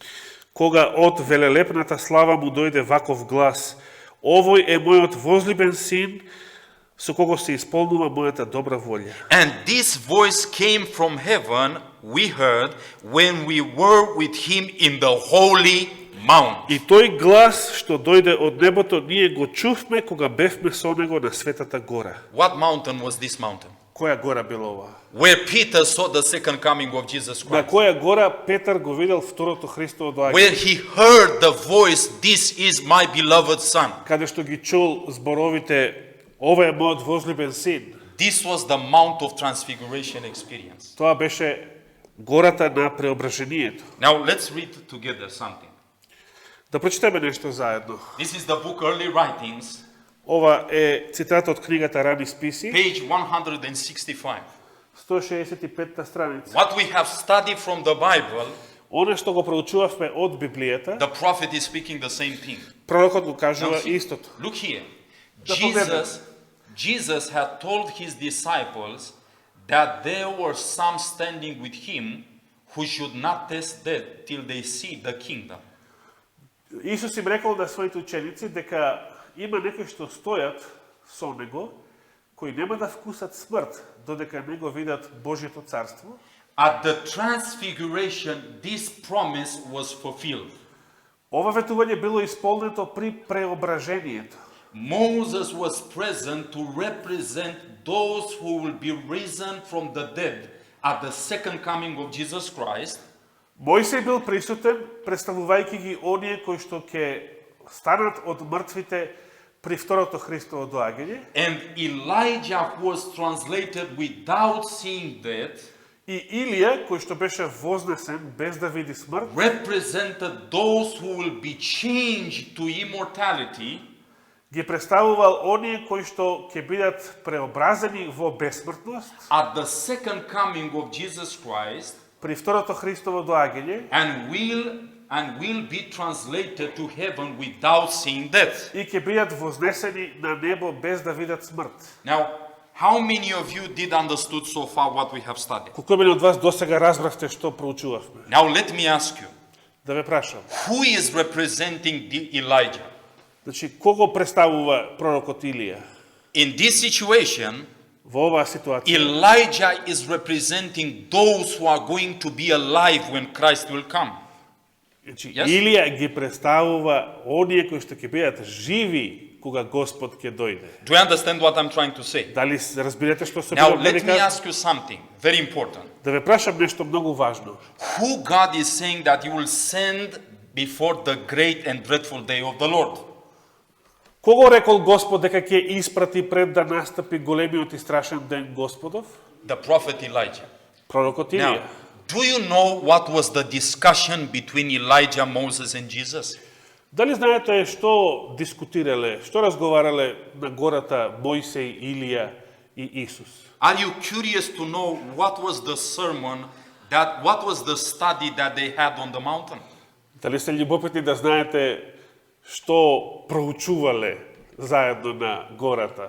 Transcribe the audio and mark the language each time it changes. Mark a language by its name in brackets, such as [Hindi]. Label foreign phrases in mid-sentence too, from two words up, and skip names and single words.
[Macedonian] кога од велелепната слава му дојде ваков глас: Овој е мојот возлюбен син, со кого се исполнува мојата добра волја. [English] And this voice came from heaven, we heard, when we were with him in the holy mount. [Macedonian] И тој глас што дојде од небото, ние го чувме кога бевме со него на светата гора. [English] What mountain was this mountain? [Macedonian] Која гора била ова? [English] Where Peter saw the second coming of Jesus [Macedonian] На [English] Christ. [Macedonian] која гора Петар го видел второто Христово доаѓање? [English] Where he heard the voice, "This is my beloved Son." [Macedonian] Каде што ги чул зборовите: Ова е мојот возлюбен син. [English] This was the Mount of Transfiguration experience. [Macedonian] Тоа беше гората на преображението. [English] Now let's read together something. [Macedonian] Да прочитаме нешто заедно. [English] This is the book Early Writings, [Macedonian] Ова е цитат од книгата Рани списи, [English] page 165. [Macedonian] 165-та страница. [English] What we have studied from the Bible, [Macedonian] Оно што го проучувавме од Библијата, [English] the prophet is speaking the same thing. [Macedonian] пророкот го кажува [English] Now see, [Macedonian] истото. [English] look here. [Macedonian] Да погледнем. [English] Jesus had told his disciples that there were some standing with him who should not taste death till they see the kingdom. [Macedonian] Исус им рекол на своите ученици дека има некои што стојат со него, кои нема да вкусат смрт, додека не го видат Божјето царство. [English] At the transfiguration, this promise was fulfilled. [Macedonian] Ова ветување било исполнето при преображението. [English] Moses was present to represent those who will be risen from the dead at the second coming of Jesus Christ. [Macedonian] Мојсей бил присутен, представувајќи ги оние кои што ќе станат од мртвите при второто Христово доаѓање, [English] And Elijah who was translated without seeing death, [Macedonian] и Илија, кој што беше вознесен без да види смрт, [English] represented those who will be changed to immortality. [Macedonian] ги представувал оние кои што ќе бидат преобразени во бесмртност [English] At the second coming of Jesus Christ, [Macedonian] при второто Христово доаѓање [English] and will be translated to heaven without seeing death. [Macedonian] и ќе бидат вознесени на небо без да видат смрт. [English] Now, how many of you did understood so far what we have studied? [Macedonian] Колку мене од вас досега разбравте што проучувавме? [English] Now let me ask you, [Macedonian] Да ве прашам. [English] who is representing Elijah? [Macedonian] Значи, кого представува пророкот Илија? [English] In this situation, [Macedonian] Во оваа ситуација, [English] Elijah is representing those who are going to be alive when Christ will come. [Macedonian] значи, [English] Yes? [Macedonian] Илија ги представува оние кои што ќе бидат живи кога Господ ќе дојде. [English] Do you understand what I'm trying to say? [Macedonian] Дали разбирате што се [English] Now [Macedonian] било да ви [English] let me [Macedonian] кажам? [English] ask you something very important. [Macedonian] Да ве прашам нешто многу важно. [English] Who God is saying that He will send before the great and dreadful day of the Lord? [Macedonian] Кого рекол Господ дека ќе испрати пред да настапи големиот и страшен ден Господов? [English] The prophet Elijah. [Macedonian] Пророкот [English] Now, [Macedonian] Илија. [English] Do you know what was the discussion between Elijah, Moses and Jesus? [Macedonian] Дали знаете што дискутирале, што разговарале на гората Мојсей, Илија и Исус? [English] Are you curious to know what was the sermon, what was the study that they had on the mountain? [Macedonian] Дали сте љубопитни да знаете што проучувале заедно на гората?